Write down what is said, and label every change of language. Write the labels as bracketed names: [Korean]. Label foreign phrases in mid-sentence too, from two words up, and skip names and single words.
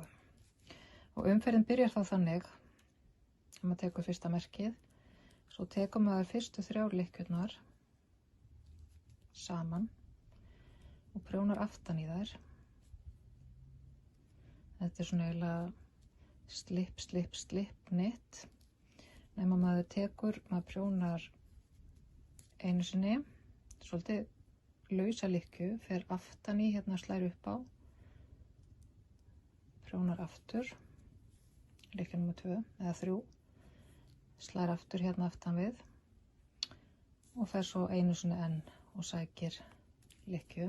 [Icelandic] Og umferðin byrjar þá þannig, að maður tekur fyrsta merkið, svo tekur maður fyrstu 3 lykkjurnar saman og prjónar aftan í þær. Þetta svona eiginlega [English] slip, slip, slip knit. [Icelandic] Nema maður prjónar einu sinni, svolítið lausa lykkju, fer aftan í, hérna slær upp á, prjónar aftur, lykkja nummer 2 eða 3, slær aftur hérna aftan við og fer svo einu sinni enn og sækir lykkju.